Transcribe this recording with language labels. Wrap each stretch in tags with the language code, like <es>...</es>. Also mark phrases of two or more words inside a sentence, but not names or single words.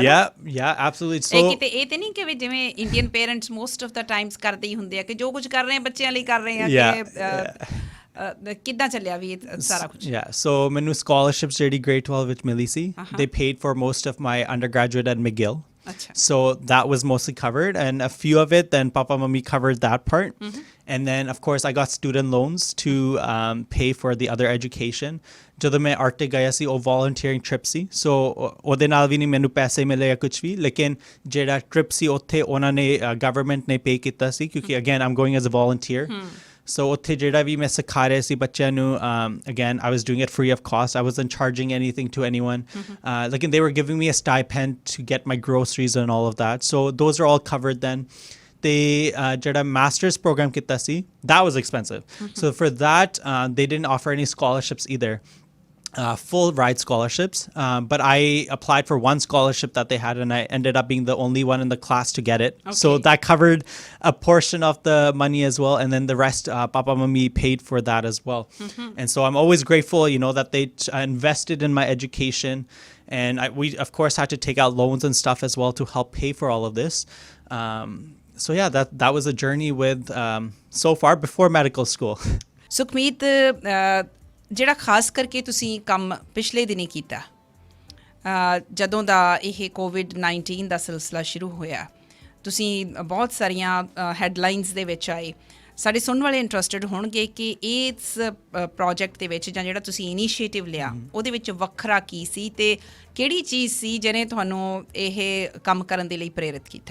<en>Ya absolutely so</en> <pa>ਕਿਤੇ ਇਹ ਤੇ ਨਹੀਂ ਕਿ ਜਿਵੇਂ ਇੰਡੀਅਨ ਪੇਰੈਂਟਸ</pa> <en>most of the times</en> <pa>ਕਰਦੇ ਹੀ ਹੁੰਦੇ ਆ ਕਿ ਜੋ ਕੁਝ ਕਰ ਰਹੇ ਆ ਬੱਚਿਆਂ ਲਈ ਕਰ ਰਹੇ ਆ ਕਿ ਕਿੱਦਾਂ ਚੱਲਿਆ ਵੀ ਇਹ ਸਾਰਾ ਕੁਝ</pa> <en>ਸੋ</en> <pa>ਮੈਨੂੰ ਸਕੋਲਰਸ਼ਿਪਸ ਜਿਹੜੀ ਗ੍ਰੇਡ 12 ਵਿੱਚ ਮਿਲੀ ਸੀ</pa> <en>they paid for most of my undergraduate at McGill So that was mostly covered and a few of it then Papa Mummy covered that part and then of course I got student loans to pay for the other education</en> <pa>ਜਦੋਂ ਮੈਂ ਆਰਟਿਕ ਗਿਆ ਸੀ ਉਹ ਵੋਲੰਟੀਅਰਿੰਗ ਟ੍ਰਿਪ ਸੀ ਸੋ ਉਹਦੇ ਨਾਲ ਵੀ ਨਹੀਂ ਮੈਨੂੰ ਪੈਸੇ ਮਿਲੇ ਜਾਂ ਕੁਝ ਵੀ ਲੇਕਿਨ ਜਿਹੜਾ ਟ੍ਰਿਪ ਸੀ ਉੱਥੇ ਉਹਨਾਂ ਨੇ ਗਵਰਨਮੈਂਟ ਨੇ ਪੇ ਕੀਤਾ ਸੀ ਕਿਉਂਕਿ</pa> <en>again I'm going as a volunteer so</en> <pa>ਉੱਥੇ ਜਿਹੜਾ ਵੀ ਮੈਂ ਸਿਖਾ ਰਿਹਾ ਸੀ ਬੱਚਿਆਂ ਨੂੰ</pa> <en>again I was doing it free of cost I wasn't charging anything to anyone ਲੇਕਿਨ they were giving me a stipend to get my groceries and all of that so those are all covered then</en> <pa>ਤੇ ਜਿਹੜਾ ਮਾਸਟਰਸ ਪ੍ਰੋਗਰਾਮ ਕੀਤਾ ਸੀ</pa> <en>that was expensive so for that they didn't offer any scholarships either full ride scholarships but I applied for one scholarship that they had and I ended up being the only one in the class to get it so that covered a portion of the money as well and then the rest Papa Mummy paid for that as well and so I'm always grateful you know that they invested in my education and we of course had to take out loans and stuff as well to help pay for all of this so yeah that was a journey with so far before medical school</en> <pa>ਸੁਖਮੀਤ ਜਿਹੜਾ ਖਾਸ ਕਰਕੇ ਤੁਸੀਂ ਕੰਮ ਪਿਛਲੇ ਦਿਨੀ ਕੀਤਾ ਜਦੋਂ ਦਾ ਇਹ COVID-19 ਦਾ ਸਿਲਸਿਲਾ ਸ਼ੁਰੂ ਹੋਇਆ ਤੁਸੀਂ ਬਹੁਤ ਸਾਰੀਆਂ ਹੈਡਲਾਈਨਸ ਦੇ ਵਿੱਚ ਆਏ ਸਾਡੇ ਸੁਣਨ ਵਾਲੇ ਇੰਟਰਸਟਿਡ ਹੋਣਗੇ ਕਿ ਇਸ ਪ੍ਰੋਜੈਕਟ ਦੇ ਵਿੱਚ ਜਾਂ ਜਿਹੜਾ ਤੁਸੀਂ ਇਨੀਸ਼ੀਏਟਿਵ ਲਿਆ ਉਹਦੇ ਵਿੱਚ ਵੱਖਰਾ ਕੀ ਸੀ ਤੇ ਕਿਹੜੀ ਚੀਜ਼ ਸੀ ਜਿਹਨੇ ਤੁਹਾਨੂੰ ਇਹ ਕੰਮ ਕਰਨ ਦੇ ਲਈ ਪ੍ਰੇਰਿਤ ਕੀਤਾ</pa>